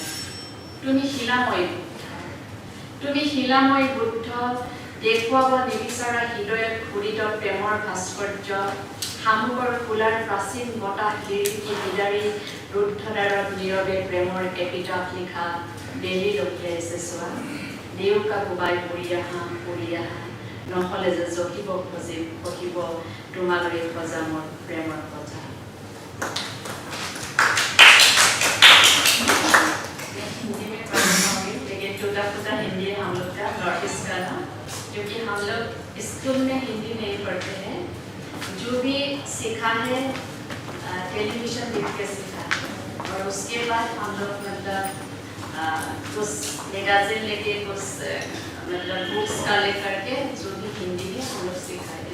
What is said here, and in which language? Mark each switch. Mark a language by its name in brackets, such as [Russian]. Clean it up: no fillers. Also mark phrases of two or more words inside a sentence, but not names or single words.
[Assamese] তুমি শিলাময় বুদ্ধ, দেখুৱাব নিবিচৰা হৃদয়ত খোদিত প্ৰেমৰ ভাস্কৰ্য, শামুকৰ ফুলাৰ প্ৰাচীন বতাহ লিৰিকি বিদাৰি ৰুদ্ধদ্বাৰত নীৰৱে প্ৰেমৰ এপিটাফ লিখা দেৰি লখিয়াইছে চোৱা। দেউকা কোবাই পৰি আহা নহ'লে যে জকিব পঢ়িব তোমালৈ সজা মোৰ প্ৰেমৰ কথা। [Hindi] हिंदी में पढ़ना होगी, लेकिन टूटा-फूटा हिंदी है हम लोग का नॉर्थ ईस्ट का ना, क्योंकि हम लोग स्कूल में हिंदी नहीं पढ़ते हैं। जो भी सीखा है टेलीविज़न देख के सीखा है, और उसके बाद हम लोग मतलब कुछ मैगज़ीन लेके कुछ मतलब बुक्स का लेकर के जो भी हिंदी है हम लोग सीखा है।